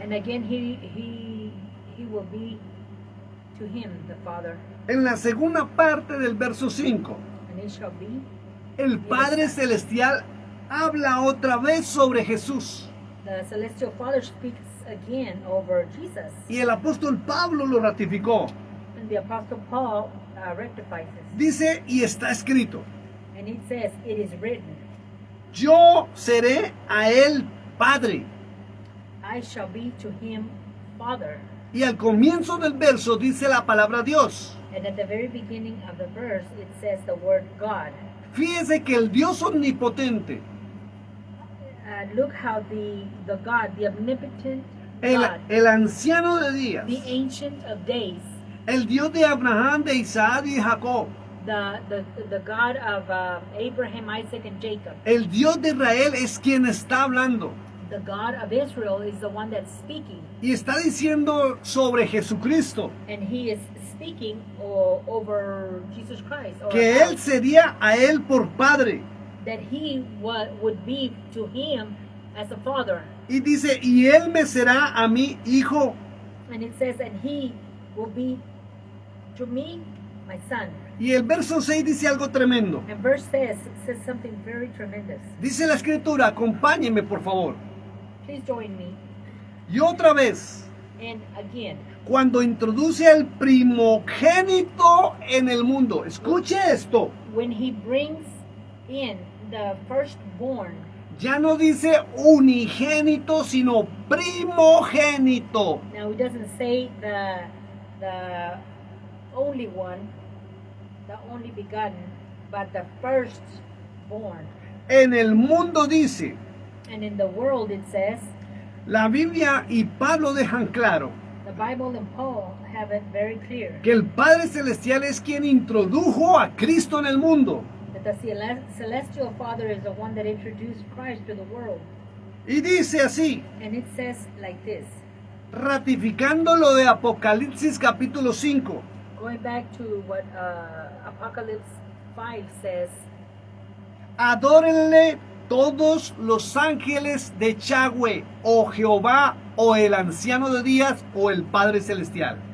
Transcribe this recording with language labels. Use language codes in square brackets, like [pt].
[en] And again he will be to him the Father. [es] En la segunda parte del verso 5. [en] And it shall be [es] el Padre Celestial habla otra vez sobre Jesús. [en] The celestial Father speaks again over Jesus, [es] Y el apóstol Pablo lo ratificó. [en] and the Apostle Paul rectifies this, [es] Dice, y está escrito, [en] and it says, "It is written, [es] yo seré a él Padre. [en] I shall be to him Father." [es] Y al comienzo del verso dice la palabra Dios. [en] And at the very beginning of the verse, it says the word God. [es] Fíjese que el Dios omnipotente, [en] Look how the God, the omnipotent God, [es] el anciano de días, [en] the Ancient of Days, [es] el Dios de Abraham, de Isaac y de Jacob, [en] the God of Abraham, Isaac, and Jacob, [es] el Dios de Israel es quien está hablando. [en] the God of Israel is the one that's speaking, [es] Y está diciendo sobre Jesucristo [en] and he is speaking over Jesus Christ, or [es] que él sería a él por Padre. [en] that he would be to him as a father. [es] Y dice, y él me será a mí hijo. [en] And it says, and he will be to me my son. [es] Y el verso 6 dice algo tremendo. [en] And verse says something very tremendous. [es] Dice la escritura, acompáñeme por favor. [en] Please join me. [es] Y otra vez, [en] And again, [es] cuando introduce al primogénito en el mundo, escuche esto, [en] when he brings in the firstborn, [es] ya no dice unigénito, sino primogénito. [en] now he doesn't say the only one, the only begotten, but the firstborn. [es] En el mundo dice, [en] And in the world it says, [es] la Biblia y Pablo dejan claro [en] the Bible and Paul have it very clear, [es] que el Padre Celestial es quien introdujo a Cristo en el mundo. [en] that the celestial Father is the one that introduced Christ to the world. [es] Y dice así, [en] And it says like this, [es] ratificando lo de Apocalipsis capítulo 5. [en] going back to what Apocalypse 5 says, [es] Adórenle todos los ángeles de Yahweh, o Jehová, o el anciano de días, o el Padre Celestial.